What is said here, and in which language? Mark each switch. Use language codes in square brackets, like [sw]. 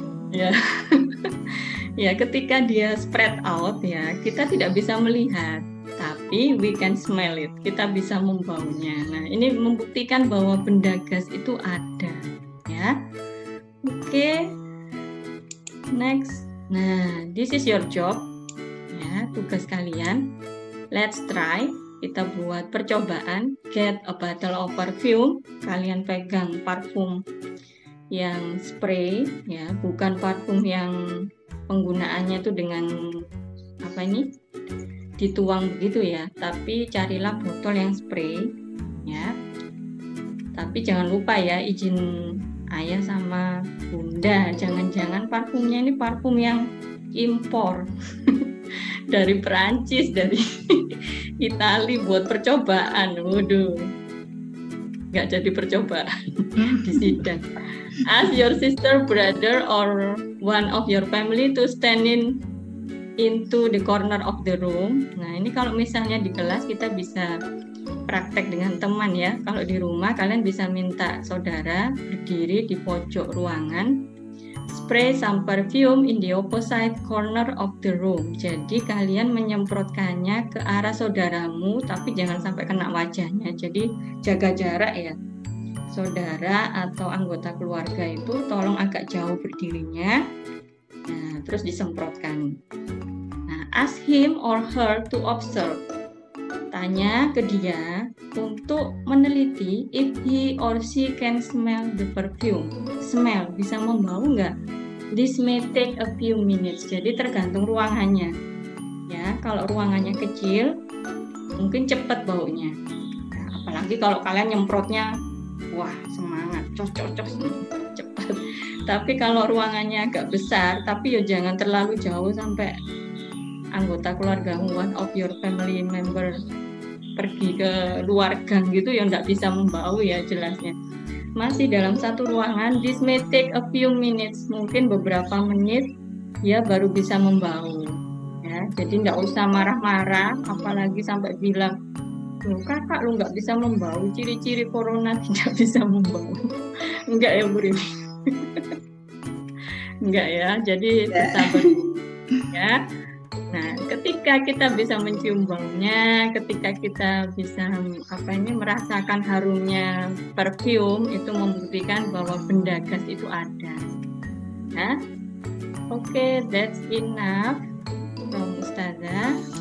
[id] Ya. Ya, ketika dia spread out ya, kita tidak bisa melihat, tapi we can smell it. Kita bisa membaunya. Nah, ini membuktikan bahwa benda gas itu ada, ya. [en] Oke. Next. Nah, this is your job. Ya, tugas kalian. Let's try. kita buat percobaan. Get a bottle of perfume. [id] Kalian pegang parfum yang spray, ya, bukan parfum yang penggunaannya itu dengan dituang begitu ya, tapi carilah botol yang spray, ya. Tapi jangan lupa ya, izin ayah sama bunda, jangan-jangan parfumnya ini parfum yang impor dari Perancis, dari Itali buat percobaan. Waduh, nggak jadi percobaan di sidang. [en] Ask your sister, brother, or one of your family to stand into the corner of the room. [id] Nah, ini kalau misalnya di kelas kita bisa praktek dengan teman ya. Kalau di rumah kalian bisa minta saudara berdiri di pojok ruangan, spray some perfume in the opposite corner of the room. Jadi kalian menyemprotkannya ke arah saudaramu, tapi jangan sampai kena wajahnya. Jadi jaga jarak ya. Saudara atau anggota keluarga itu tolong agak jauh berdirinya. Nah, terus disemprotkan. [en] Nah, ask him or her to observe. Tanya ke dia untuk meneliti if he or she can smell the perfume. Smell, bisa membau nggak? This may take a few minutes. [id] Jadi tergantung ruangannya. Ya, kalau ruangannya kecil, mungkin cepat baunya. Nah, apalagi kalau kalian nyemprotnya, wah semangat, cocok cepat. Tapi kalau ruangannya agak besar, tapi ya jangan terlalu jauh sampai anggota keluargamu, one of your family member pergi ke luar gang gitu ya nggak bisa membau ya jelasnya. Masih dalam satu ruangan, this may take a few minutes, mungkin beberapa menit ya baru bisa membau. Ya, jadi nggak usah marah-marah, apalagi sampai bilang, loh kakak lu nggak bisa membau, ciri-ciri corona tidak bisa membau. Enggak ya Bu Rini? Enggak ya, jadi bersabar ya. Nah, ketika kita bisa mencium baunya, ketika kita bisa merasakan harumnya perfume, itu membuktikan bahwa benda gas itu ada. [en] Nah, oke, that's enough from Ustazah.